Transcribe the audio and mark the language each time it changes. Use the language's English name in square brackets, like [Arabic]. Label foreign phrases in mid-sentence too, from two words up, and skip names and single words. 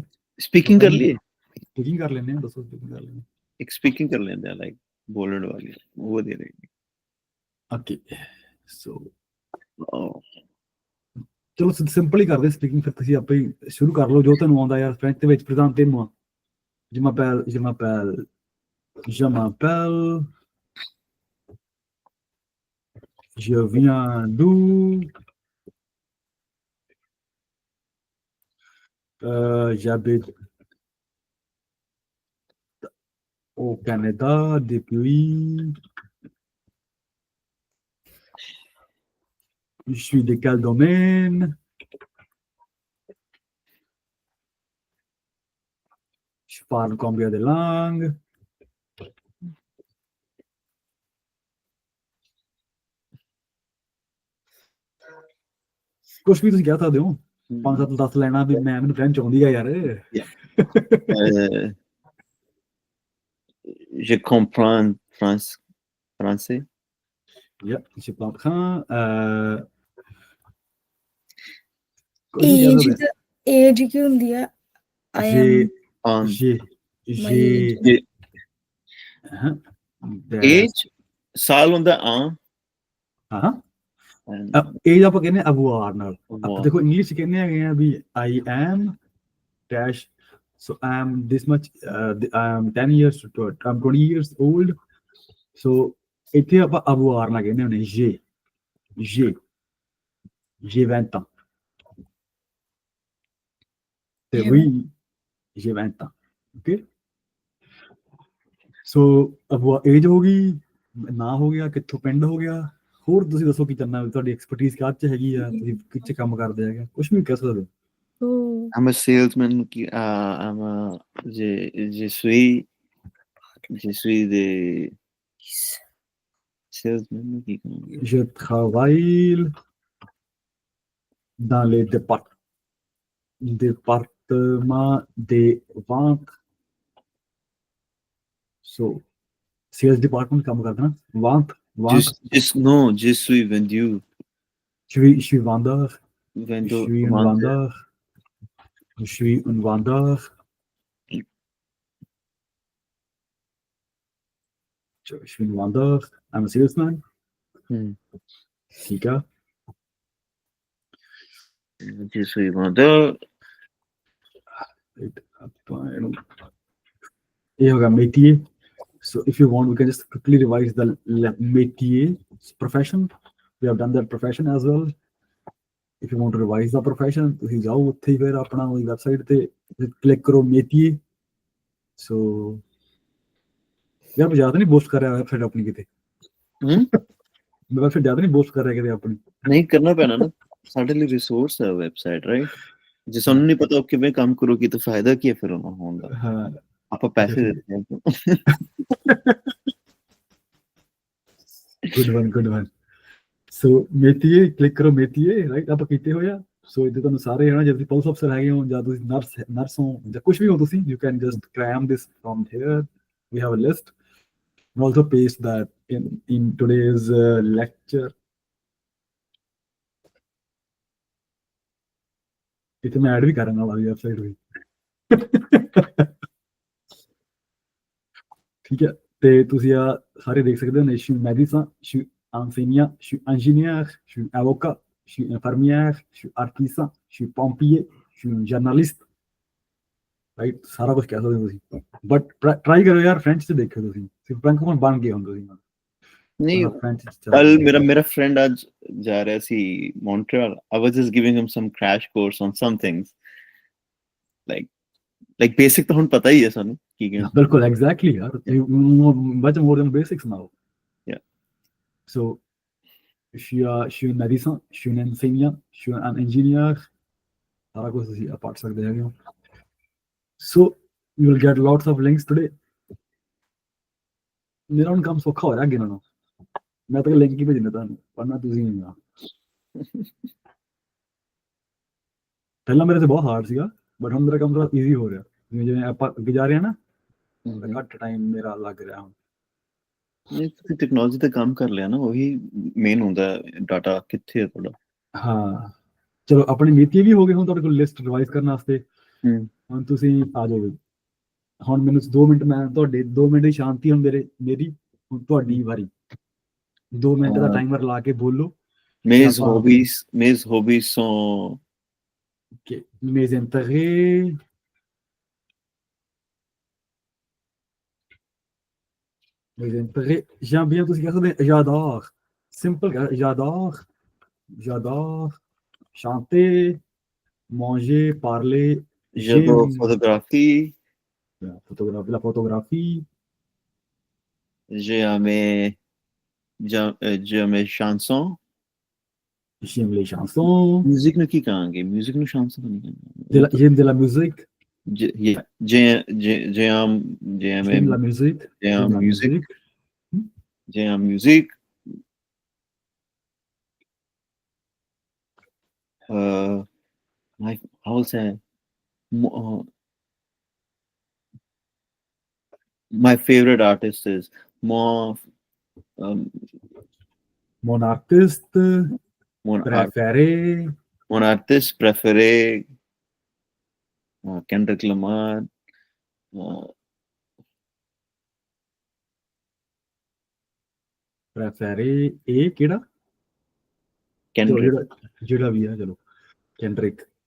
[Punjabi] ਸਪੀਕਿੰਗ ਕਰ ਲਈਏ. ਸਪੀਕਿੰਗ ਕਰ ਲੈਂਦੇ ਹਾਂ. ਦੱਸੋ ਸਪੀਕਿੰਗ ਕਰ ਲੈਂਦੇ. ਇੱਕ ਸਪੀਕਿੰਗ ਕਰ ਲੈਂਦੇ ਆ, ਲਾਈਕ ਬੋਲਣ ਵਾਲੀ, ਉਹ ਵਧੀਆ ਰਹੇਗੀ. ਓਕੇ ਸੋ ਚਲੋ ਸਿੰਪਲ ਹੀ ਕਰਦੇ ਸਪੀਕਿੰਗ. ਫਿਰ ਤੁਸੀਂ ਆਪੇ ਹੀ ਸ਼ੁਰੂ ਕਰ ਲਓ ਜੋ ਤੁਹਾਨੂੰ ਆਉਂਦਾ ਯਾਰ. ਫ੍ਰੈਂਚ ਦੇ ਵਿੱਚ ਪ੍ਰੈਜ਼ੈਂਟ moi. [French] Je m'appelle je viens d'où? J'habite au Canada depuis. Je suis de quel domaine? Je parle combien de langues? [Punjabi] ਕੁਛ ਵੀ ਤੁਸੀਂ ਕਹਿ ਸਕਦੇ ਹੋ. 5-7-10 ਲੈਣਾ ਵੀ ਮੈਂ ਮੈਨੂੰ ਫ੍ਰੈਂਚ ਆਉਂਦੀ ਆ ਯਾਰ. [French] Je comprends français. Yeah, je comprends. [Punjabi] ਏਜ ਕੀ ਹੁੰਦੀ ਆ? ਏਜ ਸਾਲ ਹੁੰਦਾ ਆ. ਹਾਂ ਏਜ ਆਪਾਂ ਕਹਿੰਦੇ ਅਵਾਰ ਨਾਲ. ਆਪਾਂ ਦੇਖੋ ਇੰਗਲਿਸ਼ ਕਹਿੰਦੇ ਹੈਗੇ ਆ ਵੀ [English] I am dash, so I am this much, I am 10 years to I'm 20 years old. [Punjabi] So ਇੱਥੇ ਆਪਾਂ ਅਵਾਰ ਨਾਲ ਕਹਿੰਦੇ ਹੁੰਦੇ [French] j'ai 20 ans. ਤੇ oui j'ai 20 ans. [English] Okay, so [Punjabi] ਅਵਾ ਏਜ ਹੋ ਗਈ, ਨਾਂ ਹੋ ਗਿਆ, ਕਿੱਥੋਂ ਪਿੰਡ ਹੋ ਗਿਆ. ਹੋਰ ਤੁਸੀਂ ਦੱਸੋ ਕੀ ਕਰਨਾ, ਤੁਹਾਡੀ ਐਕਸਪਰਟੀਜ਼ ਕਾਹ 'ਚ ਹੈਗੀ ਆ, ਤੁਸੀਂ ਕਿੱਥੇ ਕੰਮ ਕਰਦੇ ਹੈਗੇ, ਕੁਛ ਵੀ ਕਹਿ ਸਕਦੇ ਹੋ. [English] I'm a salesman. [French] Je suis de salesman. Je travaille dans le département des ventes. [English] So sales department [Hindi] काम करते ना. [French] Vente. Non, je suis vendu. Je suis vendeur. Je suis un vendeur. Je suis un vendeur. Je suis un vendeur. [English] I'm a salesman. [Hindi] ठीक है. [French] Je suis vendeur. [Hindi] ये होगा métier. [English] So if you want, we can just quickly revise the métier profession. We have done that profession as well. If you want to revise the profession, [Punjabi] ਤੁਸੀਂ ਜਾਓ ਉੱਥੇ ਹੀ ਫਿਰ ਆਪਣਾ ਉਹਦੀ ਵੈਬਸਾਈਟ ਤੇ ਕਲਿੱਕ ਕਰੋ métier. So ਯਾਰ ਜ਼ਿਆਦਾ ਨਹੀਂ ਬੂਸਟ ਕਰ ਰਿਹਾ ਵੈਬਸਾਈਟ ਆਪਣੀ ਕਿਤੇ. ਮੈਂ ਵੈਬਸਾਈਟ ਜ਼ਿਆਦਾ ਨਹੀਂ ਬੂਸਟ ਕਰ ਰਿਹਾ ਕਿਤੇ ਆਪਣੀ. ਨਹੀਂ ਕਰਨਾ ਪੈਣਾ ਨਾ, ਸਾਡੇ ਲਈ ਰਿਸੋਰਸ ਹੈ ਵੈਬਸਾਈਟ, ਰਾਈਟ? ਜੇ ਸਾਨੂੰ ਨਹੀਂ ਪਤਾ ਉਹ ਕਿਵੇਂ ਕੰਮ ਕਰੂਗੀ ਤਾਂ ਫਾਇਦਾ ਕੀ ਹੈ ਫਿਰ ਉਹਨਾਂ ਹੋਣ ਦਾ ਹਾਂ ਆਪਾਂ ਪੈਸੇ ਠੀਕ। ਦਿੰਦੇ ਹਾਂ [English] good one so [Punjabi] ਮੇਤੀਏ ਕਲਿੱਕ ਕਰੋ ਮੇਤੀਏ ਰਾਈਟ ਆਪਾਂ ਕੀਤੇ ਹੋਏ ਆ ਸੋ ਇੱਥੇ ਤੁਹਾਨੂੰ ਸਾਰੇ ਹਨਾ ਜੇ ਤੁਸੀਂ ਪੁਲਿਸ ਅਫਸਰ ਹੈਗੇ ਹੋ ਜਾਂ ਤੁਸੀਂ ਨਰਸ ਹੋ ਜਾਂ ਕੁਝ ਵੀ ਹੋ ਤੁਸੀਂ [English] you can just cram this from here we have a list and also paste that in today's lecture. [Punjabi] ਇੱਥੇ ਮੈਂ ਐਡ ਵੀ ਕਰਨ ਵਾਲਾ ਵੈਬਸਾਈਟ ਵੀ ਠੀਕ ਹੈ ਤੇ ਤੁਸੀਂ ਆ ਸਾਰੇ ਦੇਖ ਸਕਦੇ ਹੋ [French] ne suis médecin, je suis enseignant, je suis ingénieur, je suis avocat, je suis infirmière, je suis artisan, je suis pompier, je suis journaliste [Punjabi] ਰਾਈਟ ਸਾਰਾ ਕੁਝ ਕਹਿ ਸਕਦੇ ਹੋ ਤੁਸੀਂ ਬਟ ਟਰਾਈ ਕਰੋ ਯਾਰ ਫ੍ਰੈਂਚ ਚ ਦੇਖੋ ਤੁਸੀਂ ਸਿਰਫ ਫ੍ਰੈਂਕੋਫੋਨ ਬਣ ਗਏ ਹੁੰਦੇ ਤੁਸੀਂ ਨਹੀਂ ਫ੍ਰੈਂਚ ਚ ਕੱਲ ਮੇਰਾ ਫਰੈਂਡ ਅੱਜ ਜਾ ਰਿਹਾ ਸੀ ਮੌਂਟਰੀਅਲ [English] I was just giving him some crash course on some things like basic [Punjabi] ਤਾਂ ਹੁਣ ਪਤਾ ਹੀ ਹੈ ਸਾਨੂੰ ਕੀ ਕੀ ਬਿਲਕੁਲ ਐਗਜ਼ੈਕਟਲੀ ਯਾਰ [English] much more than basics now yeah [Punjabi] so [French] je suis un médecin, je suis un enseignant, je suis un ingénieur [Punjabi] ਸਾਰਾ ਕੁਝ ਤੁਸੀਂ ਪੜ੍ਹ ਸਕਦੇ ਹੈਗੇ ਹੋ [English] so you will get lots of links today [Punjabi] ਮੇਰਾ ਹੁਣ ਕੰਮ ਸੌਖਾ ਹੋ ਰਿਹਾ ਅੱਗੇ ਨਾਲੋਂ ਮੈਂ ਤਾਂ ਲਿੰਕ ਹੀ ਭੇਜਣਾ ਤੁਹਾਨੂੰ ਪੜ੍ਹਨਾ ਤੁਸੀਂ ਨਹੀਂ ਆ ਪਹਿਲਾਂ ਮੇਰੇ ਤੇ ਬਹੁਤ ਹਾਰਡ ਸੀਗਾ ਬਟ ਹੁਣ ਮੇਰਾ ਕੰਮ ਥੋੜਾ ਈਜ਼ੀ ਹੋ ਰਿਹਾ ਜਿਵੇਂ ਆਪਾਂ ਅੱਗੇ ਜਾ ਰਹੇ ਹਾਂ ਨਾ ਘੱਟ ਟਾਈਮ ਮੇਰਾ ਲੱਗ ਰਿਹਾ ਹੁਣ ਨਹੀਂ ਤੁਸੀਂ ਟੈਕਨੋਲੋਜੀ ਤੇ ਕੰਮ ਕਰ ਲਿਆ ਨਾ ਉਹੀ ਮੇਨ ਹੁੰਦਾ ਡਾਟਾ ਕਿੱਥੇ ਹੈ ਤੁਹਾਡਾ ਹਾਂ ਚਲੋ ਆਪਣੀ ਨੀਤੀ ਵੀ ਹੋ ਗਈ ਹੁਣ ਤੁਹਾਡੇ ਕੋਲ ਲਿਸਟ ਰਿਵਾਈਜ਼ ਕਰਨ ਵਾਸਤੇ ਹੁਣ ਤੁਸੀਂ ਆ ਜਾਓਗੇ ਹੁਣ ਮੈਨੂੰ 2 ਮਿੰਟ ਮੈਂ ਤੁਹਾਡੇ 2 ਮਿੰਟ ਦੀ ਸ਼ਾਂਤੀ ਹੁਣ ਮੇਰੀ ਹੁਣ ਤੁਹਾਡੀ ਵਾਰੀ 2 ਮਿੰਟ ਦਾ ਟਾਈਮਰ ਲਾ ਕੇ ਬੋਲੋ [French] mes hobbies sont mes intérêts j'aime bien [Punjabi] ਤੁਸੀਂ ਕਹਿ ਸਕਦੇ [French] j'adore simple j'adore chanter manger parler j'adore photographie la photographie j'aime les chansons j'aime les chansons [Punjabi] musique ਨੂੰ ਕੀ ਕਹਾਂਗੇ music ਨੂੰ chanson ਨਹੀਂ ਕਹਾਂਗੇ [French] j'aime de la musique j'aime la musique j'aime musique [English] how will say my favorite artist is [French] mon artiste préféré Kendrick Lamar préféré et ਕਿਹੜਾ Kendrick [Punjabi] ਜਿਹੜਾ ਵੀ ਆ ਚਲੋ Kendrick